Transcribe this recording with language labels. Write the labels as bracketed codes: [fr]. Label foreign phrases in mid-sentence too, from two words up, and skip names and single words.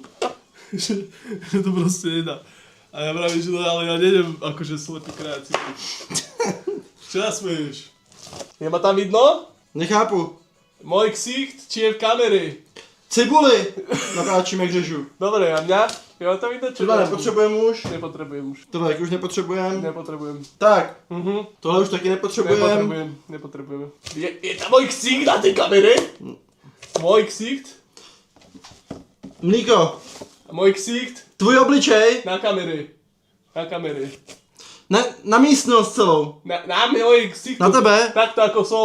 [sk] že to proste nedá. A ja pravím, že no, ale ja neviem akože slepý krájať cibulu. Čo nás smeješ? Je ma tam vidno? [cs] Nechápu. [sk] Môj ksicht, či je v kamere? [cs] Cibuli! Natáčíme k řežu. [sk] Dobre, a mňa? Jo, to vidno, čo [cs] Tohle dáš. nepotřebujeme už. [sk] Nepotrebujem už. [cs] Tohle taky už nepotřebujeme. [sk] Nepotrebujem. [cs] Tak, Mhm. tohle už taky nepotřebujeme. [sk] Nepotrebujeme. Je tam môj ksicht na tej kamere? Môj ksicht? [cs] Mlíko, [sk] Môj ksicht [cs] tvůj obličej [sk] na kamere. Na kamere. [cs] na místnost celou. [sk] Na môj ksicht. Na tebe? Takto ako som.